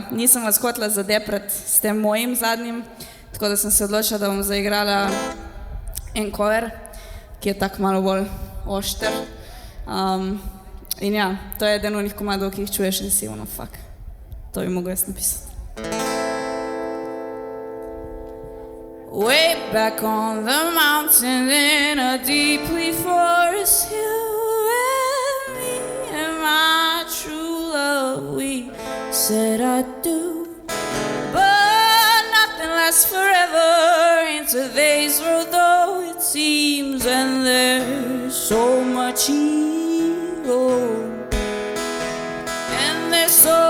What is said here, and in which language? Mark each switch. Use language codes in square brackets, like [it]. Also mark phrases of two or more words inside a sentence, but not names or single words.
[sl] Nisem vas hotela zadeprat s tem mojim zadnjim, tako da sem se odločila, da bom zaigrala en cover, ki je tako malo bolj ošter. In ja, to je eden onih komadov, ki jih čuješ in si ono, fuck. To bi mogel jaz napisati. [en] Way back on the mountain in a deeply forest hill, my true love, we said I do, but nothing lasts forever in today's world, though it seems, and there's so much evil, and there's